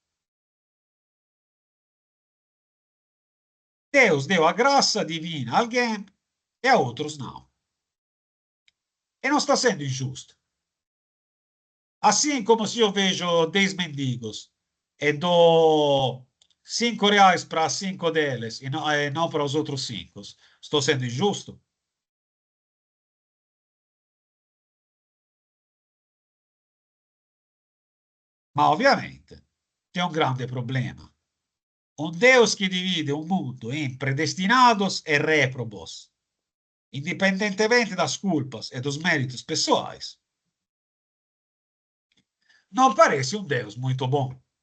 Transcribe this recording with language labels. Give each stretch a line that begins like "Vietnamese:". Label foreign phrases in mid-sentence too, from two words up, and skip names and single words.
Portuguese: Deus deu a graça divina a alguém e a outros não. E não está sendo injusto. Assim como se eu vejo 10 mendigos e dou 5 reais para 5 deles e não para os outros 5, estou sendo injusto?
Italian: Ma ovviamente c'è un grande problema.
Portuguese: Un Deus que divide o mundo em predestinados e réprobos, independentemente das culpas e dos méritos pessoais, não parece um Deus muito bom.